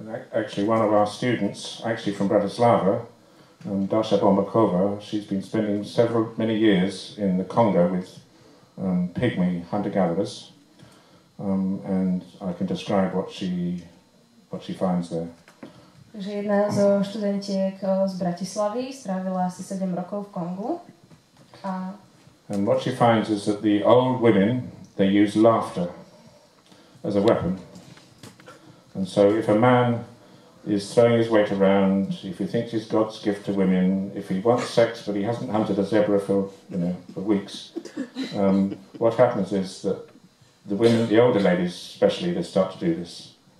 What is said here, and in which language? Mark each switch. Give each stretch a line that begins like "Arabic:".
English: Actually, one of our students, actually from Bratislava, Dasha Bombakova, she's been spending many years in the Congo with pygmy hunter-gatherers, and I can describe what she finds there.
Slovak: Takže jedna zo študentiek z Bratislavy strávila asi 7 rokov v Kongu.
English: And what she finds is that the old women, they use laughter as a weapon. And so if a man is throwing his weight around, if he thinks he's God's gift to women, if he wants sex but he hasn't hunted a zebra for weeks, what happens is that the women, the older ladies especially, they start to do this.